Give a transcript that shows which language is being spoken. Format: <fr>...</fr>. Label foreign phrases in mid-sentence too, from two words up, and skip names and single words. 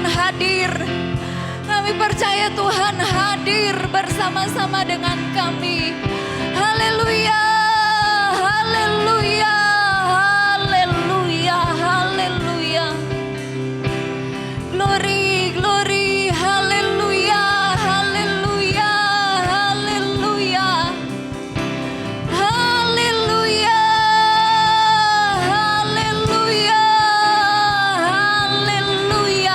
<id>hadir. Kami percaya Tuhan hadir bersama-sama dengan kami. Haleluya, haleluya, haleluya, haleluya.</id> <en>Glory, glory,</en> <id>haleluya, haleluya, haleluya. Haleluya, haleluya, haleluya.</id>